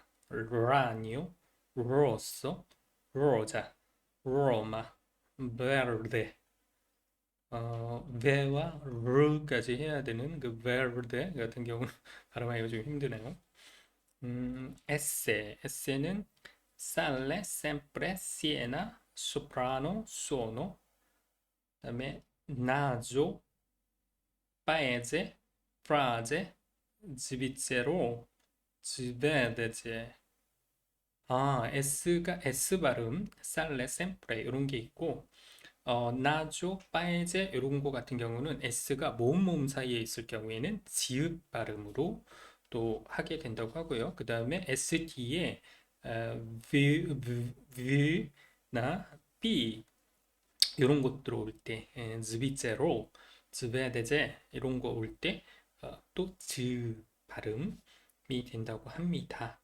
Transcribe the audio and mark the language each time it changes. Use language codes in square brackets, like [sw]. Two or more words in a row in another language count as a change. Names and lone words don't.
[it] ragno, rosso, rosa, Roma, verde. [ko] ve와 r까지 해야 되는 그 verde 같은 경우는 발음하기가 좀 힘드네요. 에세는 [it] sale, sempre, siena, soprano, suono. [ko] 그다음에 [it] naso, paese, frase, svizzero, svedese. [ko] S가 S 발음, [it] sale, sempre [ko] 이런 게 있고 [it] naso, paese [ko] 이런 거 같은 경우는 S가 모음 사이에 있을 경우에는 지읒 발음으로 또 하게 된다고 하고요. 그 다음에 S 뒤에 나 B 이런 것들 올 때, [it] svizzero, svedese [ko] 이런 거 올 때 또 즈 발음이 된다고 합니다.